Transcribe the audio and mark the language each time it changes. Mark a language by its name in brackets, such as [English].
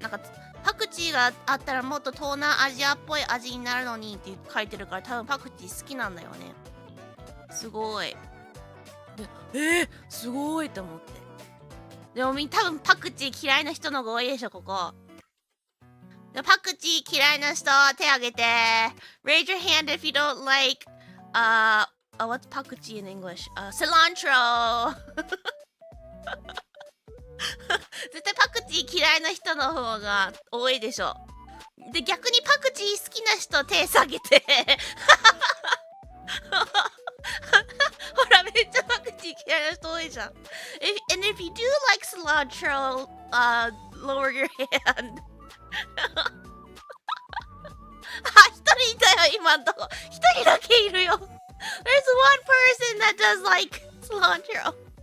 [Japanese] なんかパクチーがあったらもっと東南アジアっぽい味になるのにって書いてるから、多分パクチー好きなんだよね。すごい。すごいと思って。でも多分パクチー嫌いな人の方が多いでしょ、ここ。でパクチー嫌いな人手挙げて。 [English] Raise your hand if you don't like what's パクチー in English? [Japanese] Cilantro 絶対パクチー嫌いな人の方が多いでしょ。で逆にパクチー好きな人手下げてほらめっちゃパクチー嫌いな人多いじゃん。 [English] And if you do like cilantro, lower your hand [Japanese] 一人いたよ今んとこ。一人だけいるよ。 [English] There's one person that does like cilantro。